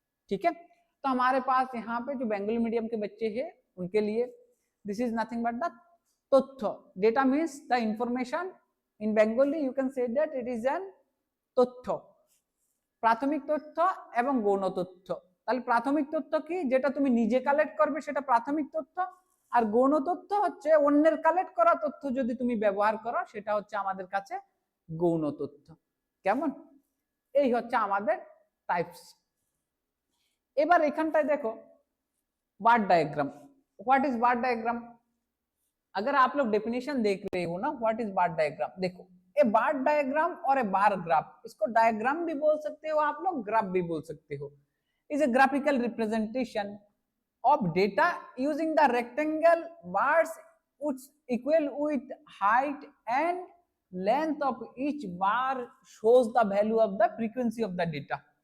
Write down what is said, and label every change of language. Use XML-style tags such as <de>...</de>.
<hi>ठीक है, तो हमारे पास यहाँ पे जो बंगाली मीडियम के बच्चे हैं उनके लिए</hi> <en>this is nothing but the</en> <hi>तथ्य।</hi> <en>data means the information, in Bengali you can say that it is an तथ्য,</en> <bn>প্রাথমিক তথ্য এবং গৌণ তথ্য। তাহলে প্রাথমিক তথ্য কি, যেটা তুমি নিজে কালেক্ট করবে সেটা প্রাথমিক তথ্য, আর গৌণ তথ্য হচ্ছে অন্যের কালেক্ট করা তথ্য যদি তুমি ব্যবহার করো সেটা হচ্ছে আমাদের কাছে গৌণ তথ্য। কেমন, এই হচ্ছে আমাদের টাইপস। এবার এখানটায় দেখো बार diagram.</bn> <en>what is bar diagram,</en> <hi>अगर आप लोग डेफिनेशन देख रहे हो ना</hi> <en>what is bar diagram, देखो a bar diagram और a bar graph,</en> <hi>इसको डायग्राम भी बोल सकते हो आप लोग,</hi> <en>Graph भी बोल सकते हो, is a graphical representation of data using the rectangle bars equal with height and length of each bar shows the value of the frequency of the data.</en>